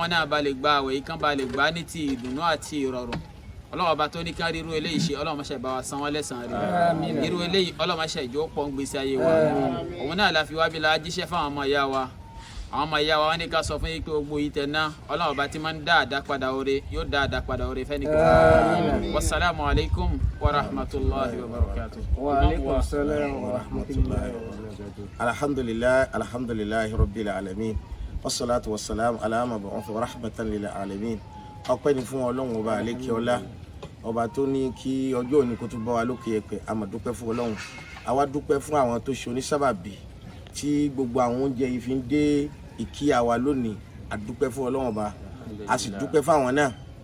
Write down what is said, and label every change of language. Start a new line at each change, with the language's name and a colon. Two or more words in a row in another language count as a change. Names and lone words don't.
Yoruba: náà bá lè gba àwẹ̀ yìí kán bá lè gbà ní ti ìdùnnú àti ìrọ̀rùn ọlọ́wọ́ bá tó ní ká rí irú eléyìí ṣe ọlọ́wọ́ máṣe bá wa san wọ́n lẹ́sàn-án rí irú eléyìí ọlọ́wọ́ máṣe ìjọ pọ̀ ń gbèsè ayé wa òun náà la fi wá bí la jíṣẹ́ fún àwọn ọmọ ìyá wa àwọn ọmọ ìyá wa wọn ní ká sọ fún yín pé gbogbo yìí tẹ̀ ná ọlọ́wọ́ bá ti máa ń dá àdápadà oore yóò dá àdápadà oore fẹ́ni kan
Arabic: والسلام عليكم ورحمة الله وبركاته. وعليكم السلام ورحمة الله وبركاته. الحمد لله رب العالمين والصلاة والسلام على المبعوث رحمة للعالمين.
Yoruba: Ọpẹ́ ni fún Ọlọ́run ọba àlékèọlá ọba tó ní kí ọjọ́ òní kó tún bá wa lókè ẹ̀pẹ̀ a máa dúpẹ́ fún Ọlọ́run àwa dúpẹ́ fún àwọn tó ṣe onísábàbí tí gbogbo àwọn oúnjẹ yìí fi ń dé ìkíyà wa lónìí a dúpẹ́ fún Ọlọ́run ọba a sì dúpẹ́ fún àwọn náà